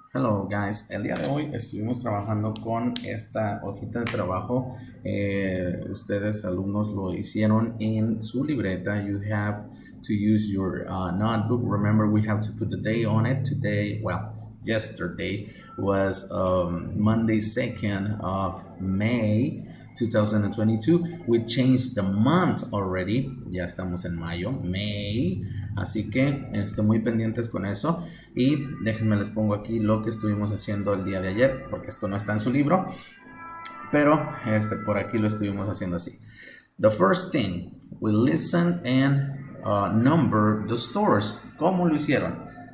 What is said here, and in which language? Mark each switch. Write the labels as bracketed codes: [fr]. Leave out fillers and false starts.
[en] Hello guys, [es] el día de hoy estuvimos trabajando con esta hojita de trabajo. Ustedes alumnos lo hicieron en su libreta. [en] You have to use your notebook. Remember, we have to put the day on it. Today, well, yesterday was Monday 2nd of May 2022. We changed the month already. [es] Ya estamos en mayo, May. Así que estén muy pendientes con eso. Y déjenme les pongo aquí lo que estuvimos haciendo el día de ayer, porque esto no está en su libro, pero por aquí lo estuvimos haciendo así. [en] The first thing, we listen and number the stores. [es] ¿Cómo lo hicieron?